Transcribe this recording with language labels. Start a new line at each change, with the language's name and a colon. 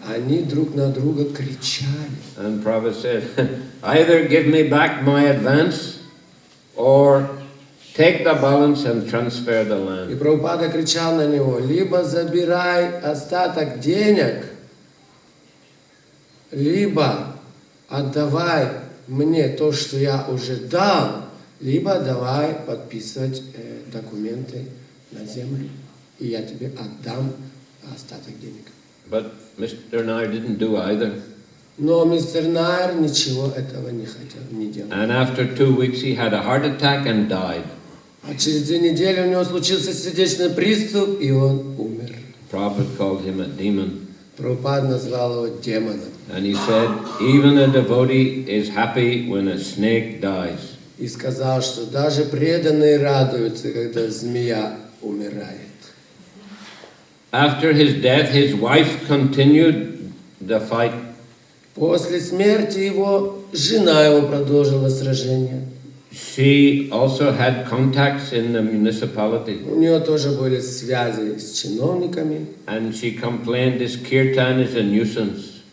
Russian: Они друг на друга кричали.
English: And Prabhupada said, either give me back my advance, or take the balance and transfer the
Russian: И
English: land.
Russian: Прабхупада кричал на него: либо забирай остаток денег, либо отдавай мне то, что я уже дал, либо давай подписывать документы на землю, и я тебе отдам остаток денег.
English: But Mr. Nair didn't do either.
Russian: Но мистер Найер ничего этого не хотел, не делал.
English: And after 2 weeks he had a heart attack and died.
Russian: А через 2 недели у него случился сердечный приступ, и он умер.
English: Prabhupada called him a demon.
Russian: Прабхупада назвал его демоном.
English: And he said, even a devotee is happy when a snake dies.
Russian: И сказал, что даже преданные радуются, когда змея умирает.
English: After his death, his wife continued the fight.
Russian: После смерти его, жена его продолжила сражение.
English: She also had contacts in the municipality.
Russian: У нее тоже были связи с чиновниками.
English: And she complained this kirtan is a nuisance.